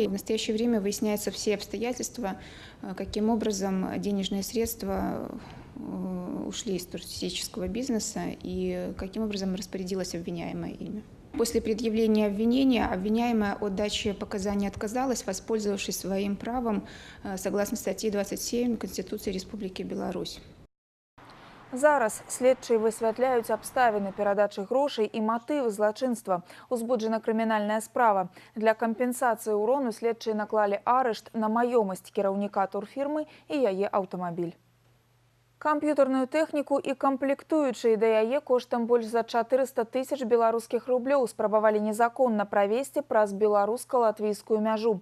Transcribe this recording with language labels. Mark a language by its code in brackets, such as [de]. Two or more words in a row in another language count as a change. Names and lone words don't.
[ru] В настоящее время выясняются все обстоятельства, каким образом денежные средства ушли из туристического бизнеса и каким образом распорядилась обвиняемая ими. После предъявления обвинения обвиняемая от дачи показаний отказалась, воспользовавшись своим правом согласно статьи 27 Конституции Республики Беларусь. [be] Зараз следчыя высвятляюць абставіны перадачы грошай і матывы злачынства. Узбуджана крымінальная справа. Для кампенсацыі ўрону следчыя наклалі арышт на маёмасць кіраўніка турфірмы і яе аўтамабіль. Камп'ютарную тэхніку і камплектуючыя да яе коштам больш за 400 000 беларускіх рублёў спрабавалі незаконна правесці праз беларуска-латвійскую мяжу.